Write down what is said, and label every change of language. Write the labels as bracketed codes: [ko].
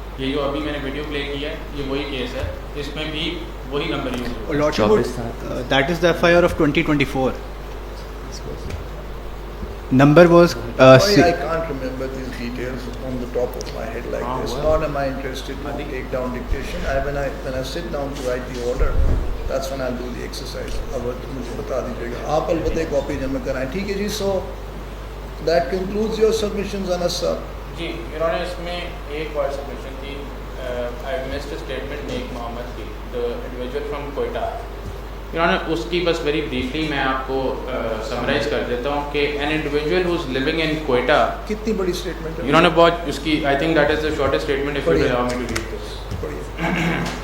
[ur] یہ جو ابھی میں نے ویڈیو پلے کیا ہے یہ وہی کیس ہے, اس میں بھی وہی نمبر یوز ہوا. [en] Lordship, that is the FIR of 2024. Number was I can't remember these details on the top of my head like this. Nor am I interested to take down dictation. When I sit down to write the order, That's when I'll do the exercise. [ur] اب مجھے بتا دیجیے گا آپ البتہ copy جمع کرائیں. ٹھیک ہے جی. [en] So that concludes your submissions, Anas صاحب. [ur] جی یور آنر اس میں ایک اور سبمیشن تھی. [en] I missed statement Nek Muhammad [ur] کی, [en] The individual from Quetta. [ur] Your owner اس کی بس [en] very briefly [ur] میں آپ کو سمرائز کر دیتا ہوں کہ [en] An individual who is living in Quetta. [ur] کتنی بڑی اسٹیٹمنٹ ہے [en] your honour [ur] بہت اس کی [en] I think that is the shortest statement if you allow me to read this.